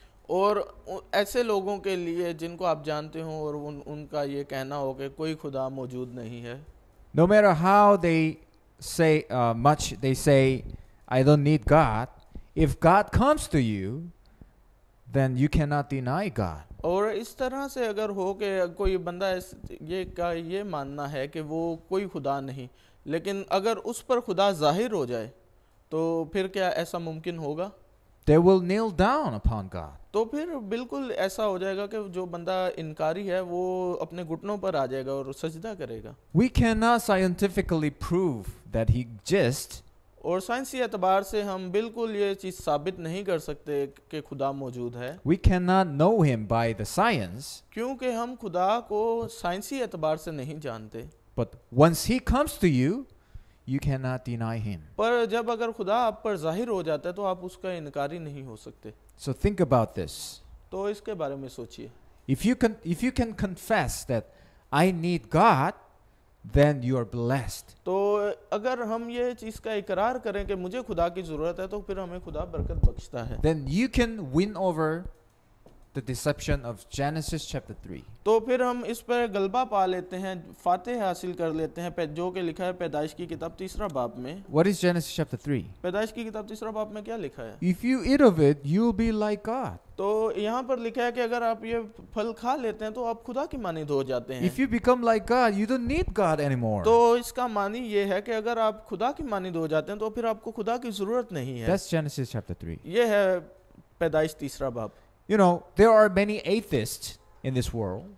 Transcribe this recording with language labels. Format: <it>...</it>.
<hi>और ऐसे लोगों के लिए जिनको आप जानते हो और उनका ये कहना हो कि कोई खुदा मौजूद नहीं है.</hi> <en>No matter how they say much they say, I don't need God. If God comes to you, then you cannot deny God.</en> <hi>और इस तरह से अगर हो कि कोई बंदा ये मानना है कि वो कोई खुदा नहीं, लेकिन अगर उस पर खुदा जाहिर हो जाए तो फिर क्या ऐसा मुमकिन होगा?</hi> <en>They will kneel down upon God.</en> <hi>तो फिर बिल्कुल ऐसा हो जाएगा कि जो बंदा इनकारी है वो अपने घुटनों पर आ जाएगा और सजदा करेगा.</hi> <en>We cannot scientifically prove that he exists,</en> <hi>और साइंसी एतबार से हम बिल्कुल ये चीज़ साबित नहीं कर सकते कि खुदा मौजूद है,</hi> <en>we cannot know him by the science,</en> <hi>क्योंकि हम खुदा को साइंसी एतबार से नहीं जानते.</hi> <en>but once he comes to you, you cannot deny him.</en> <hi>पर जब अगर खुदा आप पर जाहिर हो जाता है तो आप उसका इनकारी नहीं हो सकते.</hi> <en>So think about this.</en> <hi>तो इसके बारे में सोचिए.</hi> <en>If you can confess that I need God, then you are blessed.</en> <hi>तो अगर हम ये चीज़ का इकरार करें कि मुझे खुदा की ज़रूरत है, तो फिर हमें खुदा बरकत बख्शता है.</hi> <en>Then you can win over the deception of Genesis chapter 3.</en> <hi>तो फिर हम इस पर गलबा पा लेते हैं, फातेह हासिल कर लेते हैं, जो कि लिखा है पैदाइश की किताब 3 बाब में.</hi> <en>What is Genesis chapter 3?</en> <hi>पैदाइश की किताब 3 बाब में क्या लिखा है?</hi> <en>If you eat of it, you will be like God.</en> <hi>तो यहाँ पर लिखा है कि अगर आप ये फल खा लेते हैं तो आप खुदा की मानिंद हो जाते हैं.</hi> <en>If you become like God, you don't need God anymore.</en> <hi>तो इसका मानी ये है कि अगर आप खुदा की मानिंद हो जाते हैं तो फिर आपको खुदा की ज़रूरत नहीं है.</hi> <en>That's Genesis chapter 3.</en> <hi>ये है पैदाइश 3 बाब.</hi> <en>You know, there are many atheists in this world.</en>